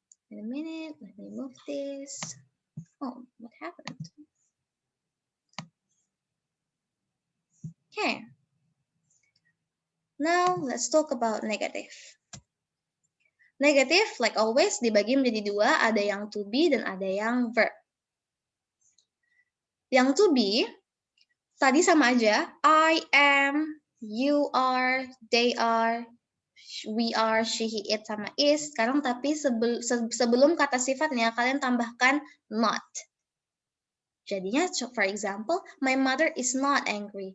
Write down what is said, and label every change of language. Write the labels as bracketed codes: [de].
[en] In a minute, let me move this. Oh, what happened? Okay. Now, let's talk about negative. [id] Negative, like always, dibagi menjadi dua. Ada yang to be dan ada yang verb. Yang to be, tadi sama aja. I am, you are, they are, we are, she, he, it, sama is. Sekarang tapi sebelum kata sifatnya, kalian tambahkan not. [en] Jadinya, for example, my mother is not angry.